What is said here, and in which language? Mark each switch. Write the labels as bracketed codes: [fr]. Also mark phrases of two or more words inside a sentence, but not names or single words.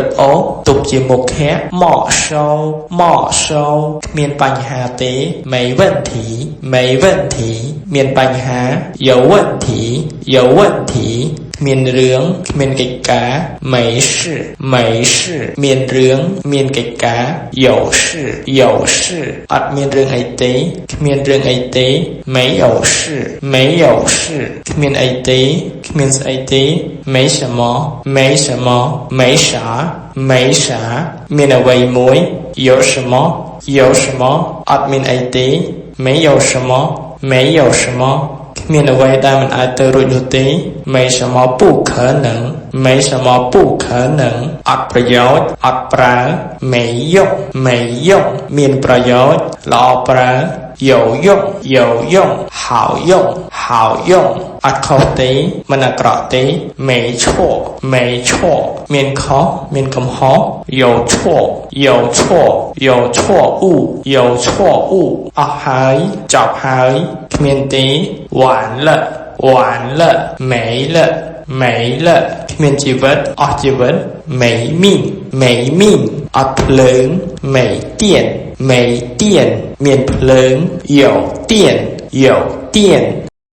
[km] អូទុកជាមុខៈមកសោគ្មានបញ្ហាទេមេវិនធីមានបញ្ហាយោវិនធីមានរឿង មានកិច្ចការ [zh] 没事 [km] មានរឿងមានកិច្ចការ [zh] 有事 [km] អត់មាន រឿងអីទេគ្មានរឿងអីទេ [zh] 没有事 [km] គ្មានអីទេគ្មានស្អីទេ [zh] 没什么没啥 [km] មានអ្វីមួយ [zh] 有什么 [km] អត់មានអីទេ [zh] 没有什么 [km] គ្មានអ្វីដែលមិនអាចទៅរួចនោះទេ [zh] 没什么不可能 [km] អត់ប្រយោជន៍អត់ប្រើ [zh] 没用 [km] មានប្រយោជន៍ល្អប្រើ [zh] 有用好用 [km] អត់ខុសទេមិនអាក្រក់ទេ [zh] 没错 [km] មានខុសមានកំហុស [zh] 有错误 [km] អស់ហើយចប់ហើយគ្មានទេ [zh] 完了没了 [km] គ្មានជីវិតអស់ជីវិត [zh] 没命 [km] អត់ភ្លើង [zh] 没电 [km] មានភ្លើង [zh] 有电